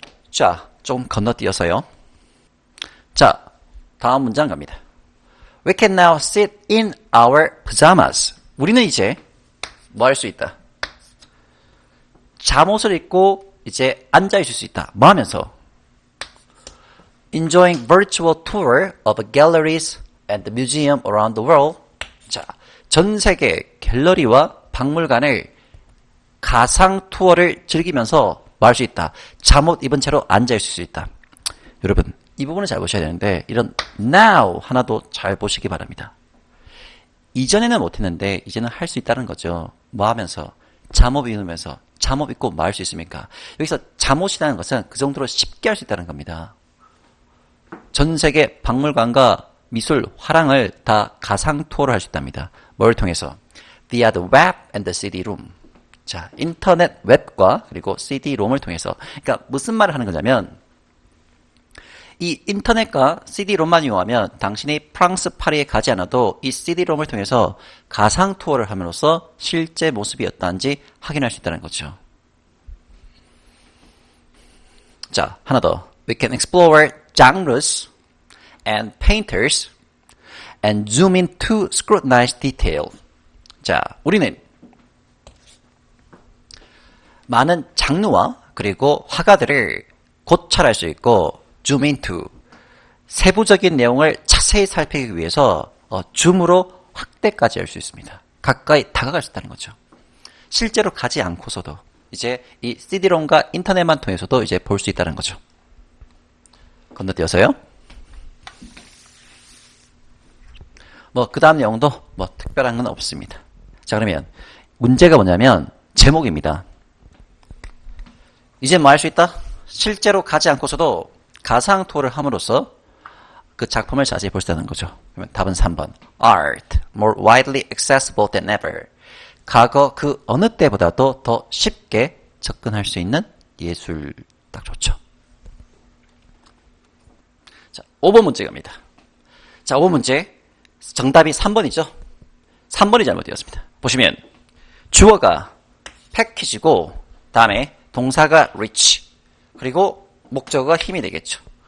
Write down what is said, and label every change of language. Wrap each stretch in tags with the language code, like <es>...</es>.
<ko>자, 좀 건너뛰어서요. 자, 다음 문장 갑니다.</ko> <en>We can now sit in our pajamas.</en> <ko>우리는 이제 뭐 할 수 있다? 잠옷을 입고 이제 앉아 있을 수 있다. 뭐 하면서?</ko> <en>Enjoying virtual tour of galleries and museum around the world.</en> <ko>자, 전 세계 갤러리와 박물관을 가상 투어를 즐기면서 뭐 할 수 있다? 잠옷 입은 채로 앉아 있을 수 있다. 여러분, 이 부분을 잘 보셔야 되는데 이런 now 하나도 잘 보시기 바랍니다. 이전에는 못했는데 이제는 할 수 있다는 거죠. 뭐 하면서? 잠옷 입으면서. 잠옷 입고 뭐 할 수 있습니까? 여기서 잠옷이라는 것은 그 정도로 쉽게 할 수 있다는 겁니다. 전 세계 박물관과 미술, 화랑을 다 가상 투어를 할 수 있답니다. 뭘 통해서?</ko> <en>Via the web and the CD-ROM.</en> <ko>자, 인터넷 웹과 그리고 CD-ROM을 통해서. 그러니까 무슨 말을 하는 거냐면 이 인터넷과 CD-ROM만 이용하면 당신이 프랑스 파리에 가지 않아도 이 CD-ROM을 통해서 가상 투어를 함으로써 실제 모습이 어떠한지 확인할 수 있다는 거죠. 자, 하나 더.</ko> <en>We can explore genres and painters and zoom in to scrutinize detail.</en> <ko>자, 우리는 많은 장르와 그리고 화가들을 고찰할 수 있고</ko> <en>zoom into</en> <ko>세부적인 내용을 자세히 살피기 위해서 줌으로 확대까지 할 수 있습니다. 가까이 다가갈 수 있다는 거죠. 실제로 가지 않고서도 이제 이 CD롬과 인터넷만 통해서도 이제 볼 수 있다는 거죠. 건너뛰어서요. 그 다음 내용도 특별한 건 없습니다. 자, 그러면 문제가 뭐냐면 제목입니다. 이제 뭐 할 수 있다? 실제로 가지 않고서도 가상 투어를 함으로써 그 작품을 자세히 볼 수 있다는 거죠. 그러면 답은 3번.</ko> <en>Art, more widely accessible than ever.</en> <ko>과거 그 어느 때보다도 더 쉽게 접근할 수 있는 예술. 딱 좋죠. 자, 5번 문제 갑니다. 자, 5번 문제. 정답이 3번이죠. 3번이 잘못되었습니다. 보시면 주어가 패키지고 다음에 동사가 reach 그리고 목적어가 힘이 되겠죠.</ko>